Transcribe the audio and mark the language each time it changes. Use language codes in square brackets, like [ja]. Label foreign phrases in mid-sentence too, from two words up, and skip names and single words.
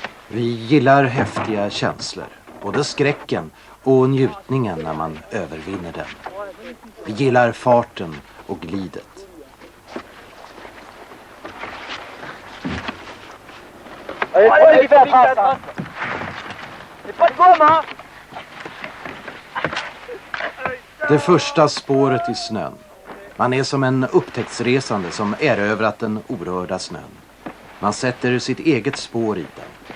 [sv] Vi gillar häftiga känslor, både skräcken och njutningen när man övervinner den. Vi gillar farten och glidet. [fr] Allez, fais la trace. C'est pas de gomme, hein. [sv] Det första spåret i snön. Man är som en upptäcktsresande som erövrat den orörda snön. Man sätter sitt eget spår i den.